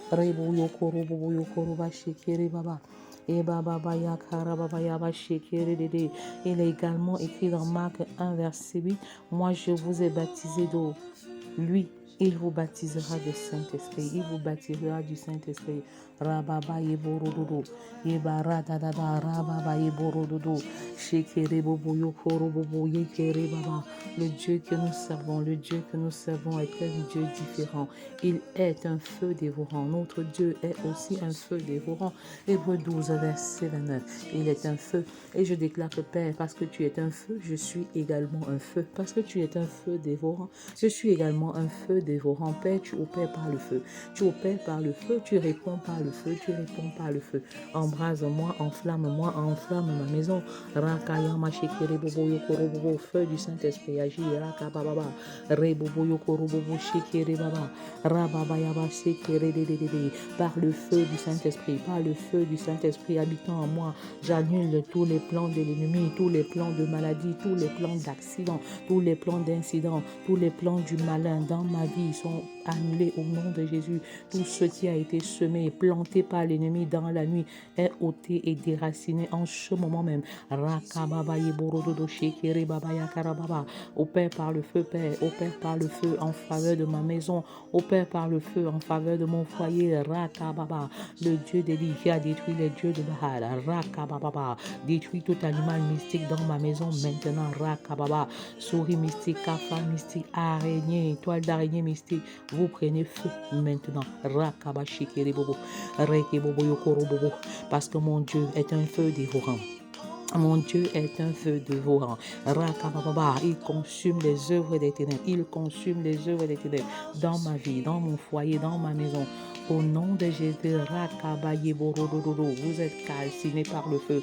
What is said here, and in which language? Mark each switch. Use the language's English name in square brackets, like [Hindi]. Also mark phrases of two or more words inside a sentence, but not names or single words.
[French] Il est également écrit dans Marc 1, verset 8, moi je vous ai baptisé d'eau. Lui, il vous baptisera du Saint-Esprit. Il vous baptisera du Saint-Esprit. Rababa yeborododo. Yebara dadada. Rababa yeborododo. Shekere bobo yokoro bobo yekere baba. Le Dieu que nous servons est un Dieu différent. Il est un feu dévorant. Notre Dieu est aussi un feu dévorant. Hébreux 12, verset 29. Il est un feu. Et je déclare que Père, parce que tu es un feu, je suis également un feu. Parce que tu es un feu dévorant, je suis également un feu dévorant. Père, tu opères par le feu. Tu opères par le feu, tu réponds par le feu, tu réponds par le feu. Embrase-moi, enflamme-moi, enflamme ma maison. Rakayama shekere bobo yokoro bobo, feu du Saint-Esprit, agis, rakababa, rebobo yokoro bobo shekere baba, rababa yaba shekere dedede. Par le feu du Saint-Esprit, par le feu du Saint-Esprit habitant en moi, j'annule tous les plans de l'ennemi, tous les plans de maladie, tous les plans d'accident, tous les plans d'incidents, tous les plans du malin dans ma vie sont annulés au nom de Jésus. Tout ce qui a été semé et planté par l'ennemi dans la nuit est ôté et déraciné en ce moment même. Rakababa yeborododo shekere baba yakarababa. Opère par le feu, Père, opère par le feu en faveur de ma maison, opère par le feu en faveur de mon foyer. Rakababa, le Dieu d'Élie qui a détruit les dieux de Baal. Rakababa, détruit tout animal mystique dans ma maison maintenant. Rakababa, souris mystique, cafard mystique, araignée, toile d'araignée mystique, vous prenez feu maintenant. Rakaba shikere bobo, reke bobo yokoro bobo, parce que mon Dieu est un feu dévorant. Mon Dieu est un feu dévorant. Rakababa, il consume les œuvres des ténèbres. Il consume les œuvres des ténèbres dans ma vie, dans mon foyer, dans ma maison. Au nom de Jésus, Rakabaye Borodododo, vous êtes calcinés par le feu.